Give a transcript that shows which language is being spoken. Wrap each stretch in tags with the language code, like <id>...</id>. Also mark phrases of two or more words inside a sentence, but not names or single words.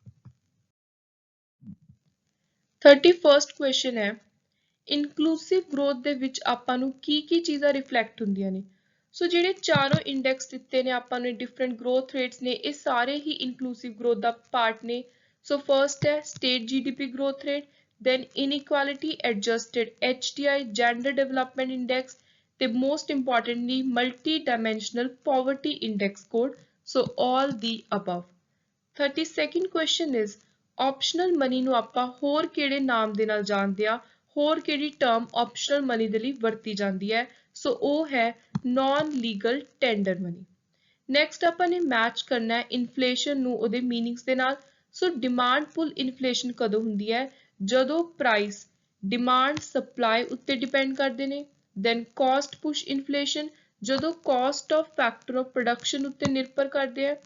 <pa>31st ਕੁਐਸਚਨ ਹੈ</pa> <en>inclusive growth</en> <pa>ਦੇ ਵਿੱਚ ਆਪਾਂ ਨੂੰ ਕੀ ਚੀਜ਼ਾਂ ਰਿਫਲੈਕਟ ਹੁੰਦੀਆਂ ਨੇ। ਸੋ ਜਿਹੜੇ ਚਾਰੋਂ ਇੰਡੈਕਸ ਦਿੱਤੇ ਨੇ ਆਪਾਂ ਨੂੰ</pa> <en>different growth rates</en> <pa>ਨੇ, ਇਹ ਸਾਰੇ ਹੀ</pa> <en>inclusive growth</en> <pa>ਦਾ ਪਾਰਟ ਨੇ। ਸੋ ਫਰਸਟ ਹੈ</pa> <en>state GDP growth rate, then inequality adjusted HDI gender development index, ਤੇ most importantly multi-dimensional poverty index code. So all the above. 32nd question is optional money</en> <pa>ਨੂੰ ਆਪਾਂ ਹੋਰ ਕਿਹੜੇ ਨਾਮ ਦੇ ਨਾਲ ਜਾਣਦੇ ਆ, ਹੋਰ ਕਿਹੜੀ ਟਰਮ</pa> <en>optional money</en> <pa>ਦੇ ਲਈ ਵਰਤੀ ਜਾਂਦੀ ਹੈ। ਸੋ ਉਹ ਹੈ</pa> <en>non legal tender money।</en> <pa>ਨੈਕਸਟ ਆਪਾਂ ਨੇ ਮੈਚ ਕਰਨਾ ਹੈ ਇਨਫਲੇਸ਼ਨ ਨੂੰ ਉਹਦੇ ਮੀਨਿੰਗਸ ਦੇ ਨਾਲ। ਸੋ</pa> <en>demand pull inflation</en> <pa>ਕਦੋਂ ਹੁੰਦੀ ਹੈ? ਜਦੋਂ</pa> <en>price demand supply</en> <pa>ਉੱਤੇ ਡਿਪੈਂਡ ਕਰਦੇ ਨੇ।</pa> <en>then cost push inflation,</en> <pa>ਜਦੋਂ</pa> <en>cost of factor of production</en> <pa>ਉੱਤੇ ਨਿਰਭਰ ਕਰਦੇ ਆ।</pa>